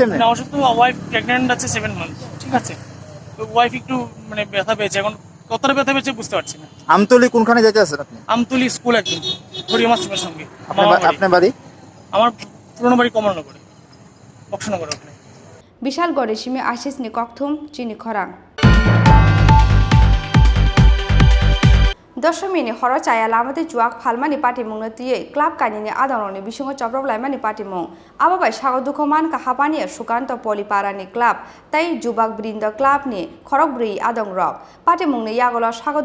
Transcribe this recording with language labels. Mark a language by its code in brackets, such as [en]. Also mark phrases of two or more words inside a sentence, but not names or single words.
[bn] না, অসুস্থ, ওয়াইফ প্রেগন্যান্ট আছে 7 মান্থ, ঠিক আছে। তো ওয়াইফ একটু ব্যথা পেয়েছে, এখন কতটা ব্যথা পেয়েছে বুঝতে পারছি না। আমতলি কোনখানে যেতে আছেন আপনি? আমতলি স্কুল একদম হরিমা স্কুলের সঙ্গে। আপনার বাড়ি? আমার পুরনো বাড়ি কমলনগরে, বক্সনগর। ওখানে [trp] বিশালগড়ে সিমি আশিসনি ককথুম চিনি খরাং। दशमीनि हर चाया लामाते जुवाक फालमानि पाटिमुंनो तिये क्लाब कानिनि आदरनि बिसिङो चप्रब लाइमानि पाटिमुं आबाबाय सागो दुखो मानका हापानि सुकान्त पलिपारानि क्लाब तै जुबाक बृन्द क्लाबनि खरक ब्रै आदं रक पाटिमुंनि यागल सागो